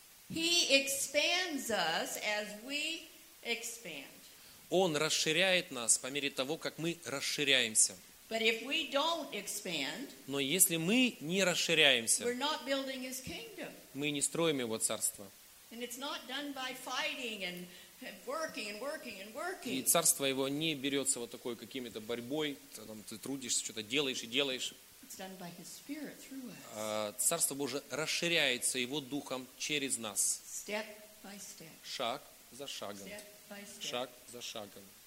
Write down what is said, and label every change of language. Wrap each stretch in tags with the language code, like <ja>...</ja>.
<en>He expands us as we expand.</en> <ru>Он расширяет нас по мере того, как мы расширяемся.</ru> <en>But if we don't expand,</en> <ru>но если мы не расширяемся,</ru> <en>we're not building his kingdom.</en> <ru>Мы не строим его царство.</ru> <en>And it's not done by fighting and working and working and working.</en> <ru>И царство его не берется вот такой какими-то борьбой, там ты трудишься, что-то делаешь и делаешь.</ru> <en>Done by His Spirit through us.</en> <ru>Царство Божие расширяется Его Духом через нас.</ru> <en>Step by step.</en> <ru>Шаг за шагом.</ru> <en>Step by step.</en> <ru>Шаг за шагом.</ru>